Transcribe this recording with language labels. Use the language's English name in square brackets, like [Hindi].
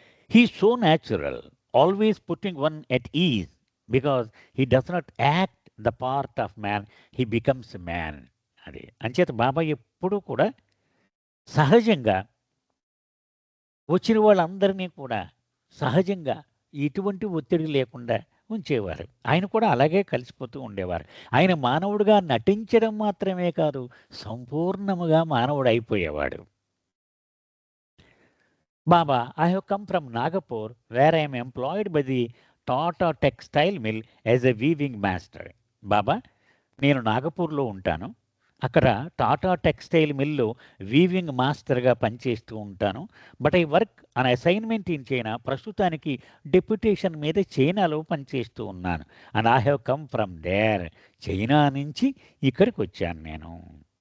[English] He is so natural, always putting one at ease because he does not act the part of man, he becomes man. [Telugu] అది. అంచేత బాబా ఎప్పుడూ కూడా సహజంగా వచ్చిన వాళ్ళందరినీ కూడా సహజంగా ఎటువంటి ఒత్తిడి లేకుండా ఉంచేవారు. ఆయన కూడా అలాగే కలిసిపోతూ ఉండేవారు. ఆయన మానవుడిగా నటించడం మాత్రమే కాదు, సంపూర్ణముగా మానవుడయిపోయేవాడు. [English] Baba, I have come from Nagapur, where I am employed by the Tata Textile Mill as a weaving master. [Telugu] బాబా, నేను నాగపూర్‌లో ఉంటాను. అక్కడ టాటా టెక్స్‌టైల్ మిల్‌లో వీవింగ్ మాస్టర్‌గా పనిచేస్తూ ఉంటాను. [English] But I work on assignment in China. [Telugu] ప్రస్తుతానికి డెప్యుటేషన్ మీద చైనాలో పనిచేస్తూ ఉన్నాను. [English] And I have come from there. [Telugu] China నుంచి ఇక్కడికొచ్చాను నేను.